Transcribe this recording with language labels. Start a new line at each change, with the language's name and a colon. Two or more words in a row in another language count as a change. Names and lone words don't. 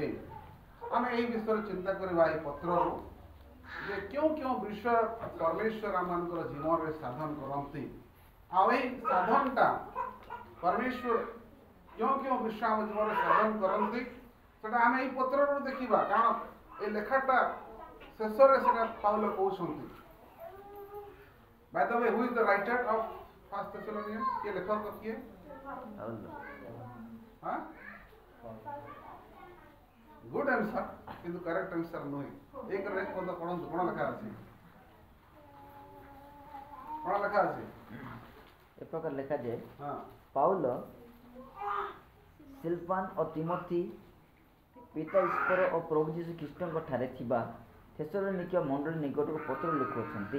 Odia: ଆମେ ଏହି ବିଷୟରେ ଚିନ୍ତା କରିବା ଏହି ପତ୍ରରୁ ଯେ କେଉଁ କେଉଁ ବିଷୟ ପରମେଶ୍ୱର ଆମମାନଙ୍କର ଜୀବନରେ ସାଧନ କରନ୍ତି, ଆଉ ଏହି ସାଧନଟା ପରମେଶ୍ୱର କେଉଁ କେଉଁ ବିଷୟ ଆମ ଜୀବନରେ ସାଧନ କରନ୍ତି ସେଟା ଆମେ ଏହି ପତ୍ରରୁ ଦେଖିବା। କାରଣ এই ଲେଖାଟା ଶେଷରେ ସେଟା ପାଉଲ କହୁଛନ୍ତି।
English: By the way, who is the writer of First Thessalonians?
Odia: କିଏ ଲେଖକ କିଏ?
English: good answer,
Odia: କିନ୍ତୁ
English: correct answer
Odia: ନୁହେଁ। ଏକରେ ଏକ ପଦ ପଢ଼ନ୍ତୁ, କ'ଣ ଲେଖା ଅଛି? କ'ଣ ଲେଖା ଅଛି? ଏ ପ୍ରକାର ଲେଖାଯାଏ, ପାଉଲ ସିଲବାନ ଓ ତିମୋଥି ପିତା ଈଶ୍ୱର ଓ ପ୍ରଭୁ ଯୀଶୁ ଖ୍ରୀଷ୍ଟଙ୍କ ଠାରେ ଥିବା ଥେସଲୋନିକୀୟ ମଣ୍ଡଳୀ ନିକଟକୁ ପତ୍ର ଲେଖୁଅଛନ୍ତି।